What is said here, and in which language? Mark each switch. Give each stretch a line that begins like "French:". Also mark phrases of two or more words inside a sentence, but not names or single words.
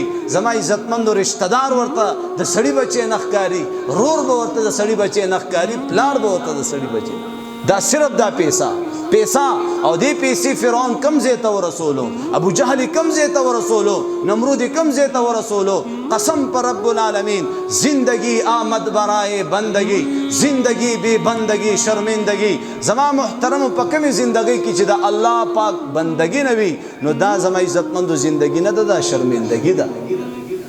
Pashto: زما عزتمندو رشته دار ورته د سړي بچی نه ښکاري، رور به ورته د سړي بچی نه ښکاري، پلار به ورته د سړي بچی. دا صرف دا پیسه او دې پیسې فرعون کم ځای ته ورسولو، ابو جهل کم ځای ته ورسولو، نمرود کم ځای ته ورسولو.
Persian: قسم پر
Arabic: رب العالمین
Persian: زندگی آمد برائے بندگی، زندگی بے بندگی شرمندگی.
Pashto: زما محترم په کمې زندگی کې چې د الله پاک بندگی نه وي، نو دا زما عزتمندو زندگی نه ده، دا شرمندگی ده.